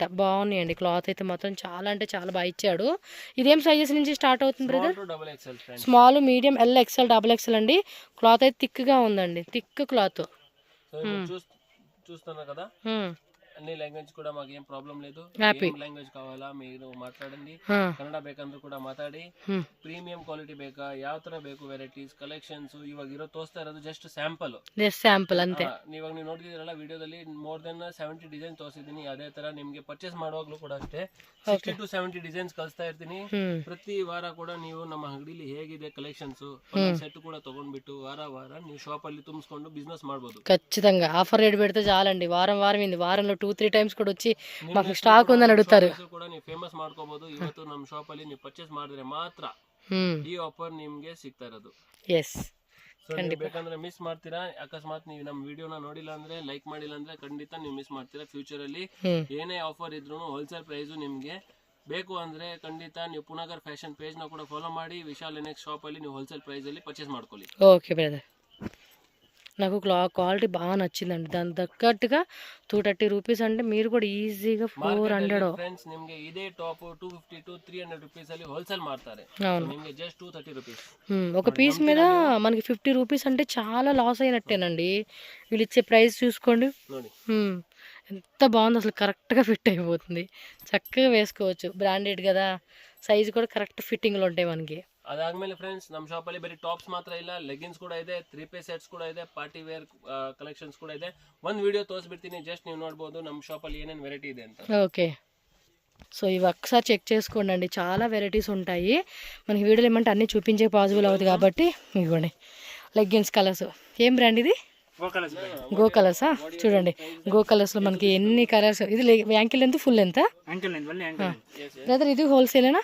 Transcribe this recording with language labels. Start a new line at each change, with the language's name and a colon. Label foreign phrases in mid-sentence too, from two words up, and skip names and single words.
Telugu: బాగున్నాయండి క్లాత్ అయితే మాత్రం చాలా అంటే చాలా బాగా ఇచ్చాడు. ఇదేం సైజెస్ నుంచి స్టార్ట్ అవుతుంది బ్రదర్?
English: small, medium, L, XL, double XL
Telugu: అండి. క్లాత్ అయితే థిక్గా ఉందండి,
English: thick cloth.
Telugu: చూస్తున్నా కదా, అన్ని లాంగ్వేజ్ కూడా మాకు ఏం ప్రాబ్లం లేదు. లాంగ్వేజ్ కావాలా మీరు మాట్లాడండి,
Kannada: ಕನ್ನಡ ಬೇಕಂದ್ರೂ ಕೂಡ ಮಾತಾಡಿ.
English: premium quality
Kannada: ಬೇಕಾ, ಯಾವ ತರ ಬೇಕು
English: varieties collections
Kannada: ಇವಾಗ ಇರೋ ತೋರಿಸ್ತಾ ಇರೋದು
English: just sample
Kannada: ಅಂತೆ. ಇವಾಗ ನೀವು ನೋಡ್ತಿದ್ದೀರಲ್ಲ ವಿಡಿಯೋದಲ್ಲಿ
English: more than 70 design
Kannada: ತೋರಿಸಿದ್ದೀನಿ. ಅದೇ ತರ ನಿಮ್ಗೆ ಪರ್ಚೇಸ್ ಮಾಡುವಾಗ್ಲೂ ಕೂಡ ಅಷ್ಟೇ 60 to 70 ಡಿಸೈನ್ಸ್ ಕಳಿಸ್ತಾ ಇರ್ತೀನಿ. ಪ್ರತಿ ವಾರ ಕೂಡ ನೀವು ನಮ್ಮ ಅಂಗಡಿಲಿ ಹೇಗಿದೆ
English: collections set
Kannada: ಕೂಡ ತಗೊಂಡ್ಬಿಟ್ಟು ವಾರ ನೀವು ಶಾಪ್ ಅಲ್ಲಿ ತುಂಬಿಸ್ಕೊಂಡು ಬಿಸ್ನೆಸ್ ಮಾಡಬಹುದು.
Telugu: ఖచ్చితంగా ఆఫర్ రేట్ పెడితే చాలండి. వారంలో 2-3 టైమ్స్ కూడా వచ్చి మాకు స్టాక్ ఉందని అడుగుతారు.
Kannada: ಕೂಡ ನೀವು ಫೇಮಸ್ ಮಾಡ್ಕೋಬಹುದು. ಇವತ್ತು ನಮ್ಮ ಶಾಪ್ ಅಲ್ಲಿ ನೀವು ಪರ್ಚೇಸ್ ಮಾಡಿದ್ರೆ ಮಾತ್ರ ಈ ಆಫರ್ ನಿಮಗೆ ಸಿಗ್ತಾ ಇರೋದು. ಎಸ್, ಬೇಕಂದ್ರೆ ಮಿಸ್ ಮಾಡ್ತೀರಾ. ಅಕಸ್ಮಾತ್ ನೀವು ನಮ್ಮ ವಿಡಿಯೋನ ನೋಡಿಲ್ಲ ಅಂದ್ರೆ, ಲೈಕ್ ಮಾಡಿಲ್ಲ ಅಂದ್ರೆ ಖಂಡಿತ ನೀವು ಮಿಸ್ ಮಾಡ್ತೀರಾ. ಫ್ಯೂಚರ್ ಅಲ್ಲಿ ಏನೇ ಆಫರ್ ಇದ್ರು
English: wholesale price
Kannada: ನಿಮ್ಗೆ ಬೇಕು ಅಂದ್ರೆ ಖಂಡಿತ ನೀವು ಪುನಗರ್ ಫ್ಯಾಷನ್ ಪೇಜ್ ನ ಕೂಡ ಫಾಲೋ ಮಾಡಿ ವಿಶಾಲ್ ಎನ್ಎಕ್ಸ್ ಶಾಪ್ ಅಲ್ಲಿ ನೀವು
English: wholesale price
Kannada: ಅಲ್ಲಿ ಪರ್ಚೇಸ್ ಮಾಡ್ಕೊಳ್ಳಿ.
Telugu: ఓకే బ్రదర్, నాకు క్వాలిటీ బాగా నచ్చిందండి. దాని తగ్గట్టుగా 230 రూపీస్ అంటే మీరు కూడా ఈజీగా 400.
Kannada: ಫ್ರೆಂಡ್ಸ್ ನಿಮಗೆ ಇದೇ ಟಾಪ್ 250 to 300 ರೂಪೀಸ್ ಅಲ್ಲಿ ಹೋಲ್ಸೇಲ್ ಮಾಡ್ತಾರೆ. ನಿಮಗೆ ಜಸ್ಟ್ 230 ರೂಪೀಸ್.
Telugu: ఒక పీస్ మీద మనకి 50 రూపీస్ అంటే చాలా లాస్ అయినట్టేనండి. వీళ్ళు ఇచ్చే ప్రైస్ చూసుకోండి.
Kannada: ನೋಡಿ
Telugu: ఎంత బాగుంది అసలు, కరెక్ట్గా ఫిట్ అయిపోతుంది, చక్కగా వేసుకోవచ్చు. బ్రాండెడ్ కదా, సైజు కూడా కరెక్ట్ ఫిట్టింగ్లో ఉంటాయి మనకి.
Kannada: ಅದಾದ್ಮೇಲೆ ಫ್ರೆಂಡ್ಸ್ ನಮ್ಮ ಶಾಪ್ ಅಲ್ಲಿ ಬರೀ ಟಾಪ್ಸ್ ಮಾತ್ರ ಇಲ್ಲ, ಲೆಗಿನ್ಸ್ ಕೂಡ ಇದೆ, 3 ಸೆಟ್ಸ್ ಕೂಡ ಇದೆ,
English: party wear collections
Kannada: ಕೂಡ ಇದೆ. ಒಂದು ವಿಡಿಯೋ ತೋರಿಸ್ಬಿಡ್ತೀನಿ, ಜಸ್ಟ್ ನೀವು ನೋಡ್ಬೋದು ನಮ್ಮ ಶಾಪ್ ಅಲ್ಲಿ ಏನೇನು ವೆರೈಟಿ ಇದೆ ಅಂತ.
Telugu: ఓకే, సో ఇవి ఒకసారి చెక్ చేసుకోండి అండి, చాలా వెరైటీస్ ఉంటాయి. మనకి వీడియోలో ఏమంటే అన్నీ చూపించే పాసిబుల్ అవుతుంది కాబట్టి ఇవ్వండి. లెగ్గిన్స్ కలర్స్, ఏం బ్రాండ్ ఇది? గో కలర్సా? చూడండి, గో కలర్స్లో మనకి ఎన్ని కలర్స్. ఇది యాంకిల్ లెంత్, ఫుల్ లెంత్ బ్రదర్? ఇది హోల్సేలేనా?